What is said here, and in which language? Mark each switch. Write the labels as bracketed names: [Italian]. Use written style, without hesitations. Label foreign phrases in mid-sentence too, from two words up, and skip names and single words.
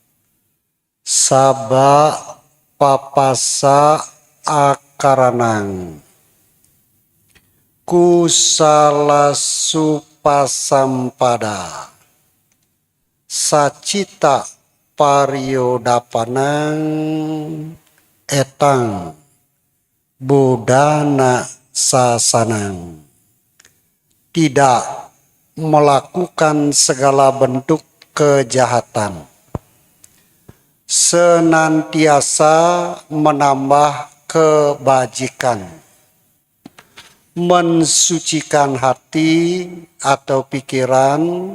[Pali] Sabba papassa akaranang kusala supasampada sacita pariyodapanang etang bodhana sasanang. [Indonesian] Tidak melakukan segala bentuk kejahatan, senantiasa menambah kebajikan, mensucikan hati atau pikiran.